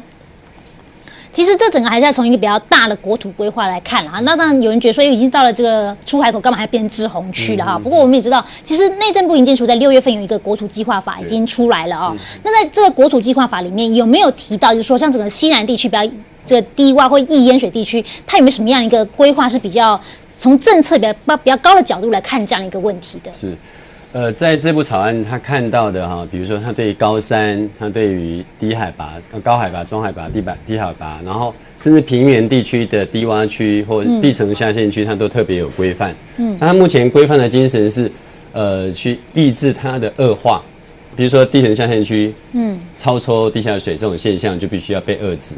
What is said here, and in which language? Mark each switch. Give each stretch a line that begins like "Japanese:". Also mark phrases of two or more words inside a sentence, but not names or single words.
Chinese: 其實這整個還是要從一個比較大的國土規劃來看啦。那當然有人覺得說，已經到了這個出海口，幹嘛還變成滯洪區了哈？不過我們也知道，其實內政部營建署在6月份有一個國土計劃法已經出來了哦。那在這個國土計劃法裡面有沒有提到，就是說像整個西南地區比較這個低洼或易淹水地區，它有沒有什麼樣一個規劃是比較從政策比較高的角度來看這樣一個問題的？是。在這部草案，他看到的哈，比如說他對高山，他對於低海拔、高海拔、中海拔、低海拔，然後甚至平原地區的低洼區或地層下陷區，它都特別有規範。那它目前規範的精神是，去抑制它的惡化， 比如说地层下陷区，超抽地下水这种现象就必须要被遏制。